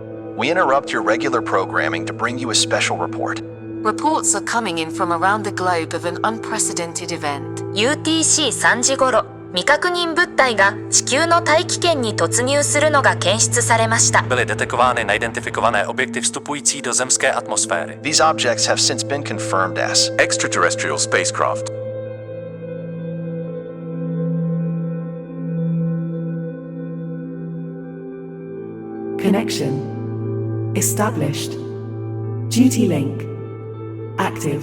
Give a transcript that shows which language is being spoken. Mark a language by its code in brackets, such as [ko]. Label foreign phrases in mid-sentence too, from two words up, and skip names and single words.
[en] We interrupt your regular programming to bring you a special report. Reports are coming in from around the globe of an unprecedented event. [ja] UTC3 時頃、未確認物体が地球の大気圏に突入するのが検出されました。 [cs] Byly detekovány neidentifikované objekty vstupující do zemské atmosféry. [en] These objects have since been confirmed as extraterrestrial spacecraft. Connection established. Duty link active.